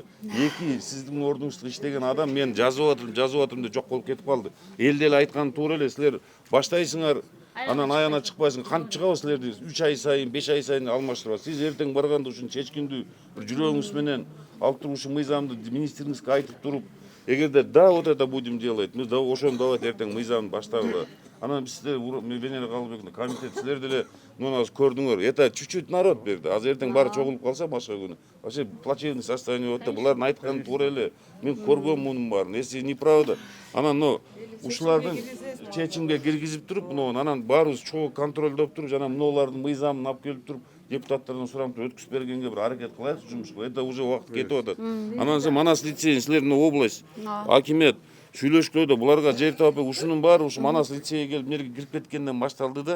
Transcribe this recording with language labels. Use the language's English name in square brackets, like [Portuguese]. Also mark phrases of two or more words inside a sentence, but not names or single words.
[Kyrgyz] Эки сиздин ордуңузда иштеген адам мен жазып атырмын деп жок болуп кетип калды. Эл деле айтканы туура эле. Силер баштайсыңар Анан аяна чыкпайсың, кантип чыгабыз силерди 3 ай сайын, 5 ай сайын алмаштырабыз. Сиз эртең барганда ушун чечкиндүү бир жүрөгүңүз менен алып туруп ушу мыйзамды министриңизге айтып туруп, эгерде да [Russian] вот это будем делать, мы [Kyrgyz] да ошону давайте эртең мыйзамды баштагыла. Анан биз силер Венера Калыбековна комитет силер деле муну азыр көрдүңөр. [Russian] Это чуть-чуть народ берди. [Kyrgyz] Азыр эртең баары чогулуп калса башка күнү. [Russian] Вообще плачевный состояние [Kyrgyz] болот да. Булардын айтканы туура эле. Мен көргөм мунун баарын. [Russian] Если неправда, [Kyrgyz] анан ушулардын чечимге киргизип туруп, анан баарыбыз чогуу контролдоп туруп, жана мынулардын мыйзамын алып келип туруп, депутаттардан сурап туруп өткүзүп бергенге бир аракет кылайыкчы жумушка. [Russian] Это уже [Kyrgyz] убакыт кетип атат. Анан Манас лицейин силердин область, акимет сүйлөшкөдө буларга жер таап ушунун баары ушу Манас лицейге келип мерге кирип кеткенден башталды да.